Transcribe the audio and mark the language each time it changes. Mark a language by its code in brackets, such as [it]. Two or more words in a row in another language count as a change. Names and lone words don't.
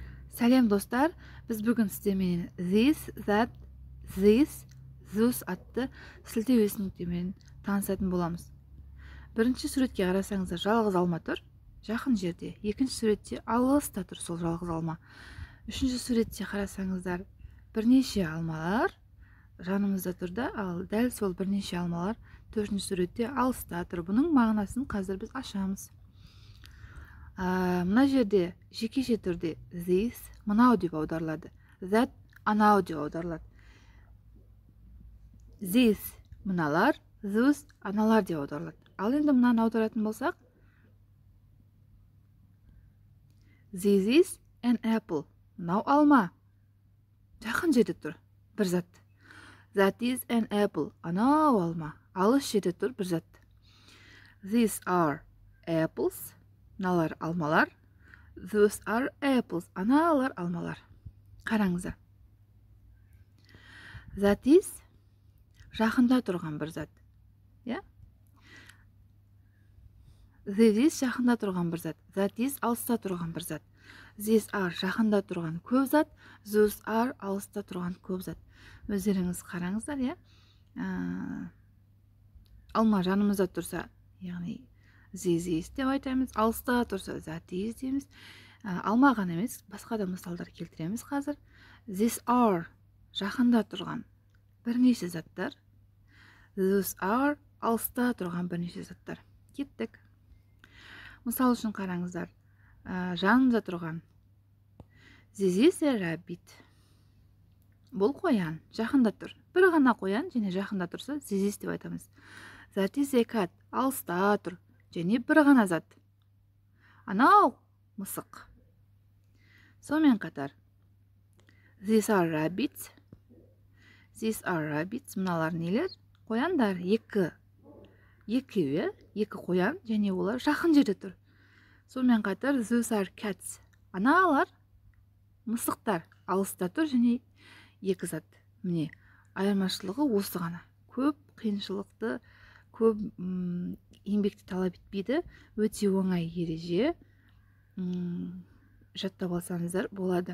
[kk] Сәлем достар, біз бүгін сіздермен [en] this, that, this, those [kk] атты сілтеу нүктемен танысатын боламыз. Бірінші суретке қарасаңыздар, жалғыз алма тұр, жақын жерде. Екінші суретте алыста тұр, сол жалғыз алма. Үшінші суретте қарасаңыздар, бірнеше алмалар жанымызда тұр да, ал дәл сол бірнеше алмалар төртінші суретте алыста тұр. Бұның мағынасын қазір біз ашамыз. Мына жерде жекеше түрде this мынау деп аударылады, that анау деп аударылады. This мыналар, those аналар деп аударылады. Ал енді мынаны аударатын болсақ, [en] this is an apple. [kk] Мынау алма. Жақын жерде тұр, бір зат. [en] That is an apple. [kk] Анау алма. Алыс жерде тұр, бір зат. [en] These are apples. [kk] Мыналар алмалар. [en] Those are apples. [kk] Аналар алмалар. Қараңыздар. [en] That is [kk] жақында тұрған бір зат. [en] This is [kk] жақында тұрған бір зат. [en] That is [kk] алыста тұрған бір зат. [en] These are [kk] жақында тұрған көп зат. [en] Those are [kk] алыста тұрған көп зат. Өздеріңіз қараңыздар, алма жанымызда тұрса, яғни [en] this is [kk] деп айтамыз. Алыста тұрса [en] that is [kk] дейміз. Алма ғана емес, басқа да мысалдар келтіреміз қазір. [en] These are [kk] жақында тұрған бірнеше заттар. [en] Those are [kk] алыста тұрған бірнеше заттар. Кеттік. Мысал үшін қараңыздар. Жанымызда тұрған [en] this is a rabbit. [kk] Бұл қоян, жақында тұр. Бір ғана қоян, және жақында тұрса [en] this is [kk] деп айтамыз. [en] That is a cat. [kk] Алыста тұр. Және бір ғана зат. Анау мысық. Сонымен қатар. [en] These are rabbits. These are rabbits. [kk] Мыналар нелер? Қояндар. Екеуі қоян, және олар жақын жерде тұр. Сонымен қатар [en] those are cats. [kk] Аналар мысықтар. Алыста тұр, және екі зат. Міне, айырмашылығы осы ғана. Көп қиыншылықты, көп еңбекті талап етпейді. Өте оңай ереже. Жаттап алсаңыздар болады.